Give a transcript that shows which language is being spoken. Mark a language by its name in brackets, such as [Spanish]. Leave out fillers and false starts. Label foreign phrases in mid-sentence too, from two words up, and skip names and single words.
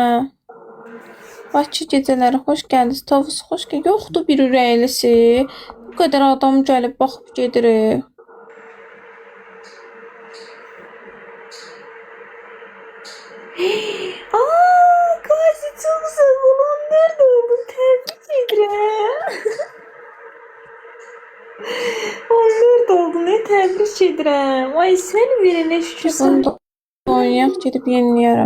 [Azerbaijani] Bakı gecələri xoş gəldiniz. Tavus xoş gəldiniz. Yoxdur bir ürəklisi. Bu qədər adam gəlib baxıb gedir. [Turkish] Aa, Qazi çok sağ ol. 14 oldu. Tebrik ederim. 14 oldu. Ne tebrik ederim. Ay sen verene şükür. [Azerbaijani] Bunu da oynayaq, gedib yeniləyərəm.